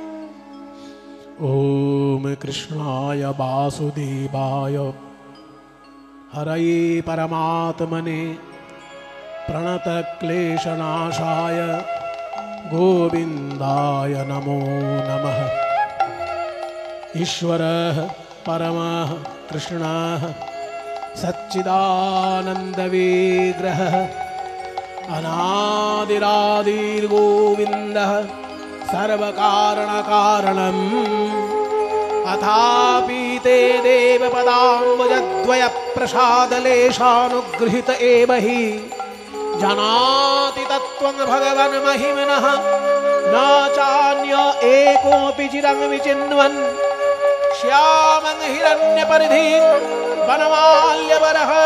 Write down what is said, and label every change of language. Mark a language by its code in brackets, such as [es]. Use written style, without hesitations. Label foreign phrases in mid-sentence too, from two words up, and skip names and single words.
[sa] ॐ कृष्णाय वासुदेवाय हरये परमात्मने प्रणत क्लेशनाशाय गोविन्दाय नमो नमः। ईश्वरः परमः कृष्णः सच्चिदानन्द विग्रहः अनादिरादिर्गोविन्दः सर्वकारणकारणम् अथापि ते देवपदाम्बुजद्वयप्रसादलेशानुगृहीत एव हि जानाति तत्त्वं भगवन् महिम्नः न चान्य एकोऽपि चिरं विचिन्वन् श्यामं हिरण्यपरिधिं वनमाल्यवरः